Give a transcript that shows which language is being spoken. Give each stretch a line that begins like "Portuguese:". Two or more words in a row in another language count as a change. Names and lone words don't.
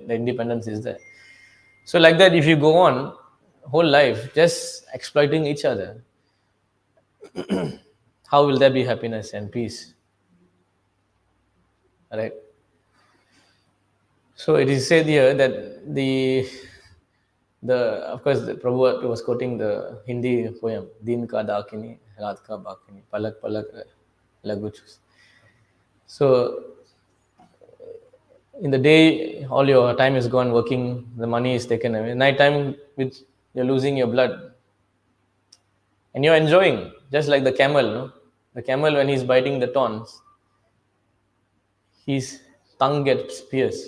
English: The independence is there. So like that, if you go on whole life just exploiting each other, how will there be happiness and peace? Right? So it is said here that the of course the Prabhu was quoting the Hindi poem
Hindi: दिन का डाकिनी रात का बाकिनी पलक पलक लगुचुस.
English: So in the day all your time is gone working, the money is taken away. Night time you're losing your blood. And you're enjoying, just like the camel, no? The camel when he's biting the thorns, his tongue gets pierced.